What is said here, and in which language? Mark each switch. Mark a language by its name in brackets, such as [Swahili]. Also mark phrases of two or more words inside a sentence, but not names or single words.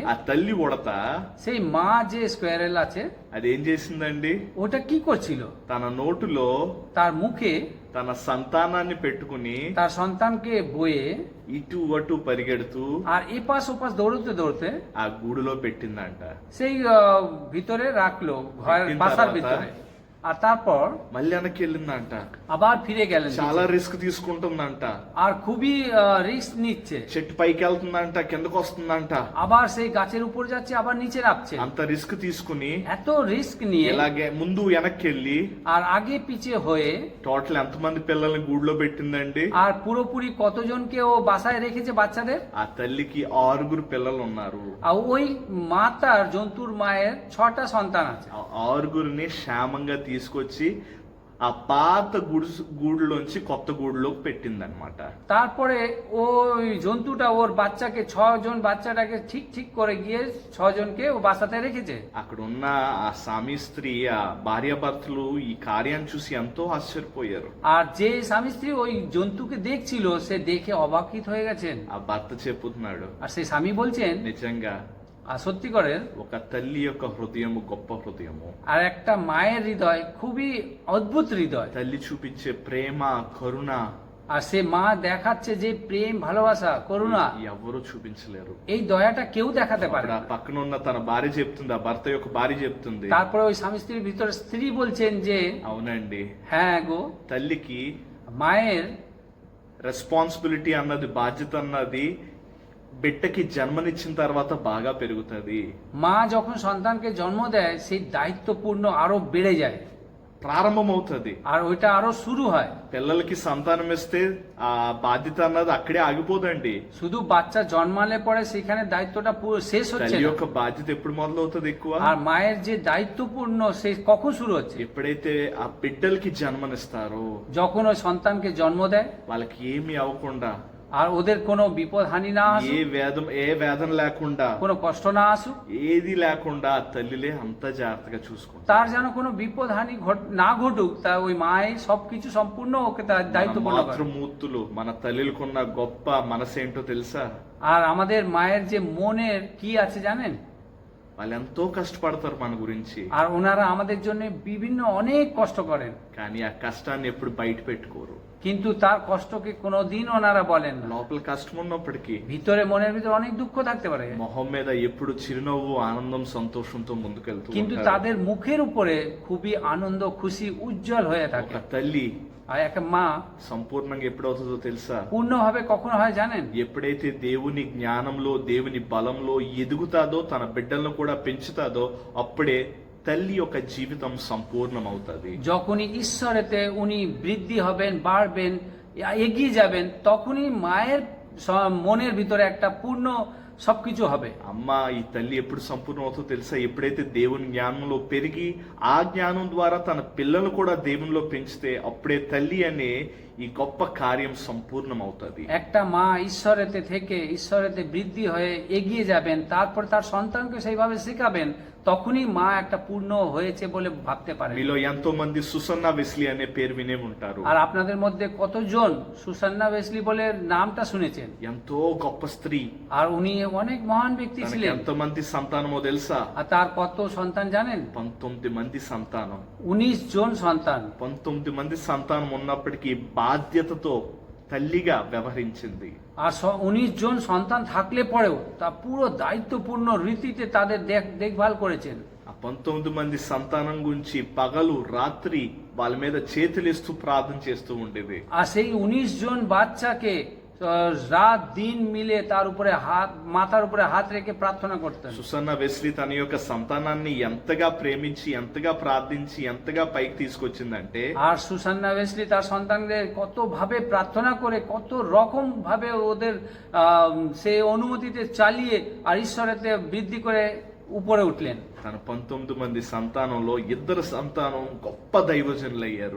[Telugu] ఆ తల్లి ఉడత [Bangla] সেই মা যে স্কোয়ারেল আছে, [Telugu] అదేం చేసిందండి, [Bangla] ওটা কি করছিল? [Telugu] తన నోటులో [Bangla] তার মুখে [Telugu] తన సంతానాన్ని పెట్టుకుని [Bangla] তার সন্তানকে বয়ে [Telugu] ఇటు అటు పరిగెడుతూ [Bangla] আর এপাশ ওপাশ দৌড়তে দৌড়তে [Telugu] ఆ గూడులో పెట్టిందంట. [Bangla] সেই ভিতরে রাখলো, ঘর [Telugu] పెట్టిన [Bangla] বাসার [Telugu] తర్వాత [Bangla] ভিতরে। আর তারপর [Telugu] మళ్ళీ వెనక్కి వెళ్ళిందంట. [Bangla] আবার ফিরে গেলেন। [Telugu] చాలా రిస్క్ తీసుకుంటుందంట. [Bangla] আর খুবই রিস্ক নিচ্ছে। [Telugu] చెట్టు పైకి వెళ్తుందంట, కిందకు వస్తుందంట. [Bangla] আবার সেই গাছের উপর যাচ্ছে, আবার নিচে নামছে। [Telugu] అంత రిస్క్ తీసుకుని [Bangla] এত রিস্ক নিয়ে [Telugu] ఇలాగే ముందు వెనక్కి వెళ్ళి [Bangla] আর আগে পিছে হয়ে [Telugu] టోటల్ ఎంతమంది పిల్లల్ని గూడులో పెట్టిందండి? [Bangla] আর পুরোপুরি কতজনকে ও বাসায় রেখেছে বাচ্চাদের? [Telugu] ఆ తల్లికి 6 పిల్లలు ఉన్నారు. [Bangla] আর ওই মাতার, জন্তুর মায়ের 6টা সন্তান আছে। [Telugu] ఆ 6ని క్షేమంగా తీసుకొచ్చి ఆ పాత గూడులోంచి కొత్త గూడులోకి పెట్టిందనమాట. [Bangla] তারপরে ওই জন্তুটা ওর বাচ্চাকে 6 জন বাচ্চাটাকে ঠিক ঠিক করে গিয়ে 6 জনকে ও বাসাতে রেখেছে। [Telugu] అక్కడ ఉన్న ఆ సామి స్త్రీ, ఆ భార్యాభర్తలు ఈ కార్యాన్ని చూసి ఎంతో ఆశ్చర్యపోయారు. [Bangla] আর যে স্বামী স্ত্রী ওই জন্তুকে দেখছিল সে দেখে অবাকিত হয়ে গেছেন। [Telugu] ఆ భర్త చెప్పుతున్నాడు, [Bangla] আর সেই স্বামী বলছেন [Telugu] నిజంగా [Bangla] আর সত্যি করেন [Telugu] ఒక తల్లి యొక్క హృదయము గొప్ప హృదయము. [Bangla] আর একটা মায়ের হৃদয় খুবই অদ্ভুত হৃদয়। [Telugu] తల్లి చూపించే ప్రేమ, కరుణ [Bangla] আর সে মা দেখাচ্ছে যে প্রেম, ভালোবাসা, করুণা, [Telugu] ఎవరు చూపించలేరు. [Bangla] এই দয়াটা কেউ দেখাতে পারে [Telugu] అక్కడ [Bangla] না। [Telugu] పక్కన ఉన్న తన భార్య చెప్తుంది, ఆ భర్త యొక్క భార్య చెప్తుంది, [Bangla] তারপরে ওই স্বামী স্ত্রীর ভিতরে স্ত্রী বলছেন যে [Telugu] అవునండి, [Bangla] হ্যাঁ গো, [Telugu] తల్లికి [Bangla] মায়ের [Telugu] రెస్పాన్సిబిలిటీ అన్నది, బాధ్యత అన్నది బిడ్డకి జన్మనిచ్చిన తర్వాత బాగా పెరుగుతుంది. [Bangla] মা যখন সন্তানকে জন্ম দেয় সেই দায়িত্বপূর্ণ আরো বেড়ে যায় [Telugu] ప్రారంభం అవుతుంది. [Bangla] আর ওইটা আরো শুরু হয়। [Telugu] పిల్లలకి సంతానం ఇస్తే ఆ బాధ్యత అన్నది అక్కడే ఆగిపోదండి. [Bangla] শুধু বাচ্চা জন্মালে পরে সেখানে দায়িত্বটা পুরো শেষ হচ্ছে [Telugu] తల్లి [Bangla] না। [Telugu] యొక్క బాధ్యత ఎప్పుడు మొదలవుతుంది ఎక్కువ? [Bangla] আর মায়ের যে দায়িত্বপূর্ণ সে কখন শুরু হচ্ছে? [Telugu] ఎప్పుడైతే ఆ బిడ్డలకి జన్మనిస్తారో, [Bangla] যখন ওই সন্তানকে জন্ম দেয় [Telugu] వాళ్ళకి ఏమీ అవ్వకుండా, [Bangla] আর ওদের কোনো বিপদ হানি না আসুক, [Telugu] ఏ వేదన లేకుండా, [Bangla] কোনো কষ্ট না আসুক, [Telugu] ఏది లేకుండా ఆ తల్లిలే అంత జాగ్రత్తగా చూసుకుంటారు. [Bangla] তার যেন কোনো বিপদ হানি না ঘটুক, তা ওই মাই সবকিছু সম্পূর্ণ ওকে তার দায়িত্ব পূর্ণ করে। [Telugu] మాతృమూర్తులు మన తల్లులకున్న గొప్ప మనసేంటో తెలుసా? [Bangla] আর আমাদের মায়ের যে মনের কি আছে জানেন? [Telugu] వాళ్ళు ఎంతో కష్టపడతారు మన గురించి, [Bangla] আর ওনারা আমাদের জন্য বিভিন্ন অনেক কষ্ট করেন, [Telugu] కానీ ఆ కష్టాన్ని ఎప్పుడు బయట పెట్టుకోరు. [Bangla] কিন্তু তার কষ্টকে কোনোদিন ওনারা বলেন না। [Telugu] లోపల కష్టం ఉన్నప్పటికీ [Bangla] ভিতরে মনের ভিতরে অনেক দুঃখ থাকতে পারে, [Telugu] మొహం మీద ఎప్పుడు చిరునవ్వు, ఆనందం, సంతోషంతో ముందుకెళ్తూ [Bangla] কিন্তু [Telugu] ఉంటారు. [Bangla] তাদের মুখের উপরে খুবই আনন্দ, খুশি, উজ্জ্বল হয়ে থাকে। [Telugu] ఒక తల్లి [Bangla] আর একটা মা [Telugu] సంపూర్ణంగా ఎప్పుడవుతుందో తెలుసా? [Bangla] পূর্ণভাবে কখন হয় জানেন? [Telugu] ఎప్పుడైతే దేవుని జ్ఞానంలో, దేవుని బలంలో ఎదుగుతాదో, తన బిడ్డలను కూడా పెంచుతాదో, అప్పుడే తల్లి యొక్క జీవితం సంపూర్ణమవుతుంది. [Bangla] যখনই ঈশ্বরেতে উনি বৃদ্ধি হবেন, বাড়বেন, এগিয়ে যাবেন, তখনই মায়ের মনের ভিতরে একটা পূর্ণ সবকিছু হবে। [Telugu] అమ్మ, ఈ తల్లి ఎప్పుడు సంపూర్ణం అవుతుందో తెలుసా? ఎప్పుడైతే దేవుని జ్ఞానంలో పెరిగి ఆ జ్ఞానం ద్వారా తన పిల్లలు కూడా దేవునిలో పెంచితే అప్పుడే తల్లి అనే ఈ గొప్ప కార్యం సంపూర్ణం అవుతుంది. [Bangla] একটা মা ঈশ্বরেতে থেকে ঈশ্বরেতে বৃদ্ধি হয়ে এগিয়ে যাবেন, তারপর তার সন্তানকে সেইভাবে শেখাবেন, তখনই মা একটা পূর্ণ হয়েছে বলে ভাবতে পারে। [Telugu] మీలో ఎంతో మంది సుసన్నా వెస్లీ అనే పేరు వినే ఉంటారు. [Bangla] আর আপনাদের মধ্যে কতজন সুসান্না ওয়েসলি বলে নামটা শুনেছেন? [Telugu] ఎంతో గొప్ప స్త్రీ. [Bangla] আর উনি অনেক মহান ব্যক্তি [Telugu] తనకి [Bangla] ছিলেন। [Telugu] ఎంత మంది సంతానమో తెలుసా? [Bangla] আর তার কত সন্তান জানেন? [Telugu] 19 మంది సంతానం. [Bangla] 19 জন সন্তান। [Telugu] 19 మంది సంతానం ఉన్నప్పటికీ బాధ్యతతో తల్లిగా వ్యవహరించింది. [Bangla] আর 19 জন সন্তান থাকলে পরেও তা পুরো দায়িত্বপূর্ণ রীতিতে তাদের দেখভাল করেছেন। [Telugu] ఆ 19 మంది సంతానం గురించి పగలు రాత్రి వాళ్ళ మీద చేతులేస్తూ ప్రార్థన చేస్తూ ఉండేది. [Bangla] আর সেই 19 জন বাচ্চাকে রাত দিন মিলে তার উপরে মাথার উপরে হাত রেখে প্রার্থনা করতেন। [Telugu] సుసన్నా వెస్లీ తన యొక్క సంతానాన్ని ఎంతగా ప్రేమించి, ఎంతగా ప్రార్థించి, ఎంతగా పైకి తీసుకొచ్చిందంటే, [Bangla] আর সুসান্না ওয়েসলি তার সন্তানদের কত ভাবে প্রার্থনা করে, কত রকম ভাবে ওদের সে অনুমতিতে চালিয়ে আর ঈশ্বরেতে বৃদ্ধি করে উপরে উঠলেন। [Telugu] తన 19 మంది సంతానంలో 2 సంతానం గొప్ప దైవజనులు అయ్యారు.